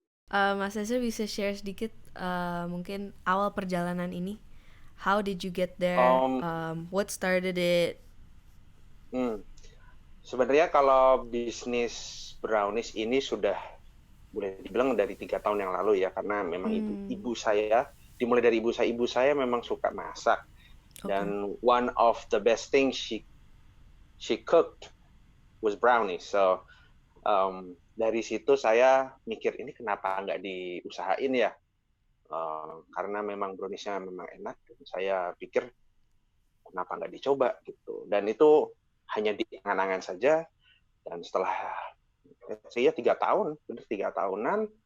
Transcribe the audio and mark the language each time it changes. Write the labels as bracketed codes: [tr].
[id] Mas Ezra bisa share sedikit mungkin awal perjalanan ini? [en] How did you get there? Mmm, What started it? [id] mmm, Sebenarnya kalau bisnis brownies ini sudah boleh dibilang dari 3 tahun yang lalu ya, karena memang ibu Hmm, ibu saya dimulai dari ibu saya memang suka masak. oke. [en] Dan one of the best things she cooked was brownies. [id] So dari situ saya mikir ini kenapa nggak diusahain ya? Karena memang browniesnya memang enak. Saya pikir kenapa nggak dicoba gitu. Dan itu hanya di angan-angan saja. Dan setelah saya 3 tahun, benar 3 tahunan.